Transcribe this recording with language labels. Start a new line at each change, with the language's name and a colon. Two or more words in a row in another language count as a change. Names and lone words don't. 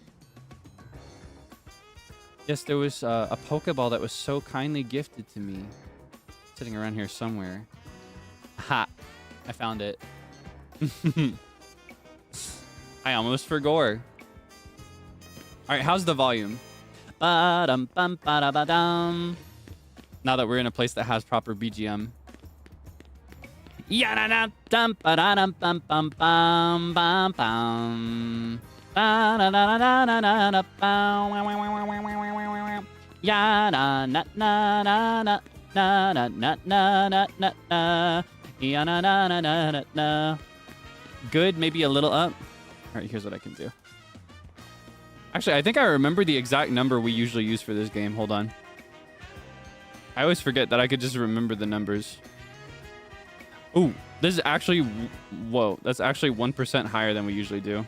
English: Yes, there was a Pokeball that was so kindly gifted to me. Sitting around here somewhere. Ha! I found it. I almost forgot. Alright, how's the volume? Ba-dum-bum-ba-da-ba-dum. Now that we're in a place that has proper BGM. Ya-da-da-dum-ba-da-dum-bum-bum-bum-bum-bum. Ba-da-da-da-da-da-da-bum. Ya-na-na-na-na-na-na-na-na-na-na. Ya-na-na-na-na-na-na. Good, maybe a little up. All right, here's what I can do. Actually, I think I remember the exact number we usually use for this game. Hold on. I always forget that I could just remember the numbers. Ooh, this is actually... Whoa, that's actually 1% higher than we usually do.